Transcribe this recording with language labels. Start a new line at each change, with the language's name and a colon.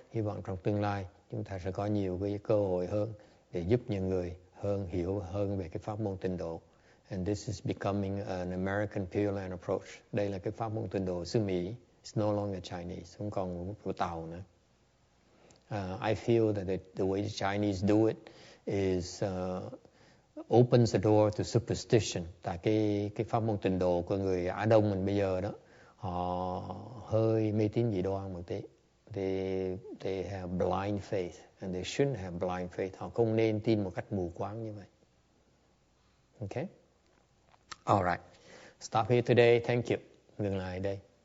Vietnamese: Hy vọng trong tương lai chúng ta sẽ có nhiều cái cơ hội hơn để giúp những người hiểu hơn về cái pháp môn tịnh độ.
English: And this is becoming an American Pure Land approach.
Vietnamese: Đây là cái pháp môn tịnh độ xứ Mỹ.
English: It's no longer Chinese,
Vietnamese: không còn của Tàu nữa.
English: I feel that the way the Chinese do it is opens the door to superstition.
Vietnamese: Tại cái pháp môn tịnh độ của người Á Đông mình bây giờ đó, họ hơi mê tín dị đoan một tí.
English: They have blind faith and they shouldn't have blind faith.
Vietnamese: Họ không nên tin một cách mù quáng như vậy.
English: Okay? All right. Stop here today. Thank you.
Vietnamese: Ngừng lại đây.